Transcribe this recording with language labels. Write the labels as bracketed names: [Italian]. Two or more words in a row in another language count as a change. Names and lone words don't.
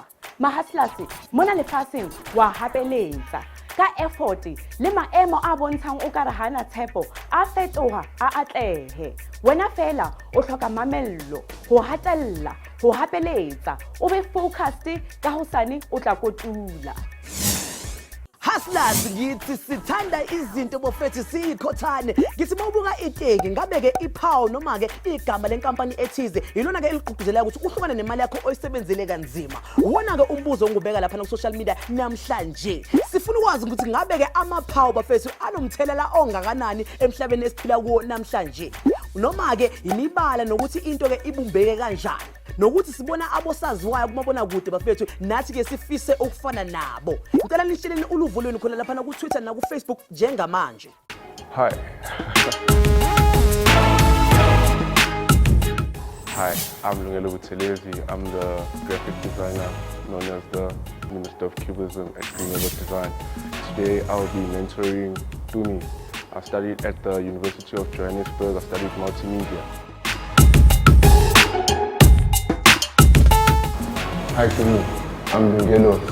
[Southern Sotho] Mahustlers mona lefatsheng wa hapeletsa ka effort le maemo a bontshang o ka re hana tshepo a fetoha a atlehe. Wena fela o hloka mamello, ho hatella, ho hapeletsa, o be focused ka hosane o tla kotula. [Zulu] Hustlers ngithi sithanda izinto bofethu siyikhothane ngithi mawubuka iteki ngabeke iphawu noma ke igama lenkampani ethize yilona ke eligqugquzela ukuthi uhlukane nemali yakho oyisebenzele kanzima. Wona ke umbuzo ongubeka lapha ku [English] social media [Zulu] namhlanje sifuna ukwazi ukuthi ngabeke amaphawu bafethu anomthelela ongakanani emhlabeni esiphila kuwo namhlanje. Noma ke imibala nokuthi into ke ibumbeke kanjani nokuthi sibona abosaziwayo kumabona kude bafethu nathi ke sifise ukufana nabo. Ngicela nisheleni uluvo lwenu khona lapha ku Twitter na ku Facebook njengamanje. [English] Hi. Hi, I'm Ngubane Co. I'm the graphic designer known as the Minister of Cubism at Green Design. Today I'll be mentoring Tumi. I studied at the University of Johannesburg. I studied multimedia. Hi Tumi, I'm Ngubane.